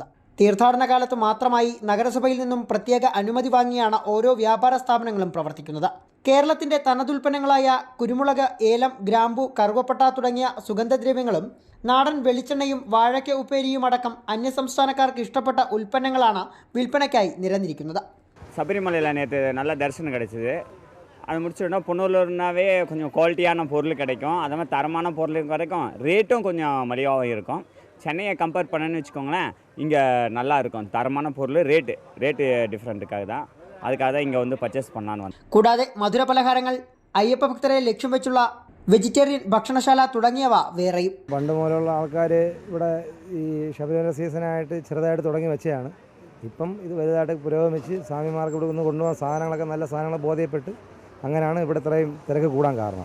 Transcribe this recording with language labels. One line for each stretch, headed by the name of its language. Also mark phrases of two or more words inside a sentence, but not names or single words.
Malayalam: തീർത്ഥാടന കാലത്ത് മാത്രമായി നഗരസഭയിൽ നിന്നും പ്രത്യേക അനുമതി വാങ്ങിയാണ് ഓരോ വ്യാപാര സ്ഥാപനങ്ങളും പ്രവർത്തിക്കുന്നത്. കേരളത്തിന്റെ തനതുൽപ്പന്നങ്ങളായ കുരുമുളക്, ഏലം, ഗ്രാമ്പു, കറുവപ്പട്ട തുടങ്ങിയ സുഗന്ധദ്രവ്യങ്ങളും നാടൻ വെളിച്ചെണ്ണയും വാഴയ്ക്ക ഉപ്പേരിയും അടക്കം അന്യസംസ്ഥാനക്കാർക്ക് ഇഷ്ടപ്പെട്ട ഉൽപ്പന്നങ്ങളാണ് വിൽപ്പനയ്ക്കായി നിരന്നിരിക്കുന്നത്.
Tamil: சபரிமலையில் நேற்று நல்ல தரிசனம் கிடச்சிது. அது முடிச்சுட்டோம். புனலூர்னாவே கொஞ்சம் குவாலிட்டியான பொருள் கிடைக்கும். அது மாதிரி தரமான பொருளும் கிடைக்கும். ரேட்டும் கொஞ்சம் மலிவாகவும் இருக்கும். சென்னையை கம்பேர் பண்ணணும்னு வச்சுக்கோங்களேன், இங்கே நல்லா இருக்கும். தரமான பொருள், ரேட்டு டிஃப்ரெண்ட்டுக்காக தான். அதுக்காக தான் இங்கே வந்து பர்ச்சேஸ் பண்ணலான்னு വന്നു.
Malayalam: കൂടാതെ മധുര പലഹാരങ്ങൾ, അയ്യപ്പ ഭക്തരെ ലക്ഷ്യം വെച്ചുള്ള വെജിറ്റേറിയൻ ഭക്ഷണശാല തുടങ്ങിയവ വേറെയും. പണ്ട് മുതലുള്ള ആൾക്കാർ ഇവിടെ ഈ ശബരിമല സീസണായിട്ട് ചെറുതായിട്ട് തുടങ്ങി വെച്ചതാണ്. ഇപ്പം ഇത് വലുതായിട്ട് പുരോഗമിച്ച് സ്വാമിമാർക്ക് ഇവിടെ നിന്ന് കൊണ്ടുപോകാൻ സാധനങ്ങളൊക്കെ നല്ല സാധനങ്ങൾ ബോധ്യപ്പെട്ട് അങ്ങനെയാണ് ഇവിടെ ഇത്രയും തിരക്ക് കൂടാൻ കാരണം.